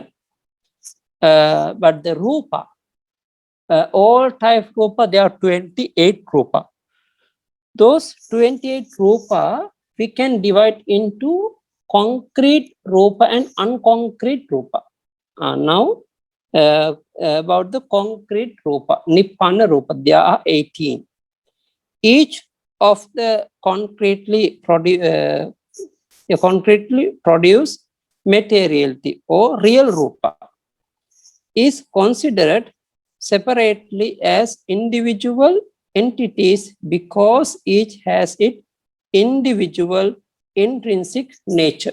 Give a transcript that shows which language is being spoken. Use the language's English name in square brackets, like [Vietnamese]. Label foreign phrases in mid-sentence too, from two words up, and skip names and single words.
[English] But the rupa, all type rupa, there are 28 rupa. Those 28 rupa we can divide into concrete rupa and unconcrete rupa. Now about the concrete rupa, [Pali] nibbana rupa, [English] there are 18. Each of the concretely produced materiality or real rupa is considered separately as individual entities because each has its individual intrinsic nature.